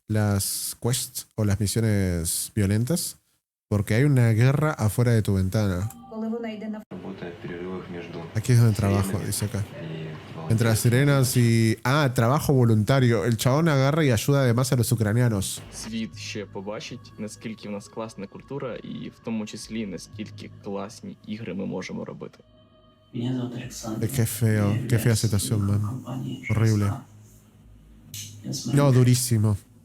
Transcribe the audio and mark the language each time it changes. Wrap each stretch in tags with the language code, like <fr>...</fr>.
<es>Las quests o las misiones violentas. Porque hay una guerra afuera de tu ventana. Aquí es donde trabajo, dice acá. Entre las sirenas y... Ah, trabajo voluntario. El chabón agarra y ayuda además a los ucranianos.</es> <uk>Світ ще побачить, наскільки в нас класна культура і в тому числі наскільки класні ігри ми можемо робити.</uk> <es>Qué feo, qué fea situación, man. Horrible. No, durísimo.</es>